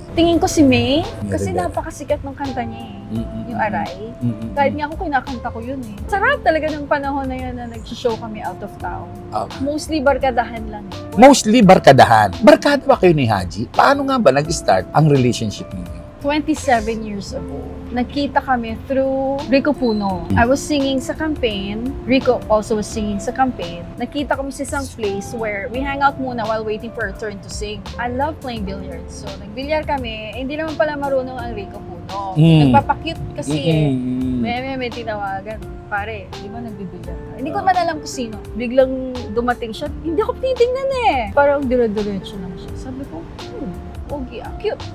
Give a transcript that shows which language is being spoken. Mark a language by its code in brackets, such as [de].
[tl] Tingin ko si May, kasi napakasikat ng kanta niya yung Aray. Kahit nga ako kinakanta ko yun Sarap talaga ng panahon na yun na nag-show kami out of town. Mostly barkadahan lang. Mostly barkadahan. Barkada ba kayo ni Haji? Paano nga ba nag-start ang relationship ninyo? 27 years ago. Nagkita kami through Rico Puno. [en] I was singing sa campaign. Rico also was singing sa campaign. [tl] Nakita kami sa isang [en] place where we hang out muna while waiting for our turn to sing. I love playing billiards. [tl] So, nagbilyar kami. Hindi naman pala marunong ang Rico Puno. Nagpapakute kasi may tinawagan. Pare, di ba nagbibilyar ka? Hindi ko man alam kung sino. Biglang dumating siya. Hindi ako titingnan eh. Parang dire-diretso lang siya. Sabi ko, okay, cute.